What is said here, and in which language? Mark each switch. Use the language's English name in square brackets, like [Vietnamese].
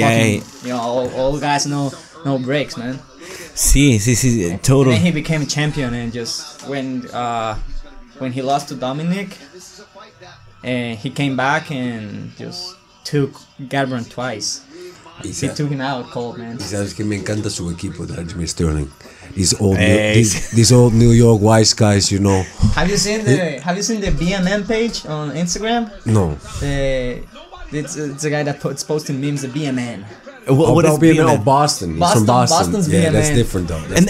[English] fucking, you know, all guys no breaks, man. [Spanish] Sí, [English] totally. And then he became champion, and just when he lost to Dominic, and he came back and just took Garbrandt twice. He took him out cold, man. [Spanish] Y sabes que me encanta su equipo, Jimmy Sterling. [English] These old New York wise guys, you know. Have you seen the BMM page on Instagram? No. It's a guy that's posting memes. The BMN. What is BMN? Oh, Boston. It's from Boston. Boston's yeah, BMN. that's different though.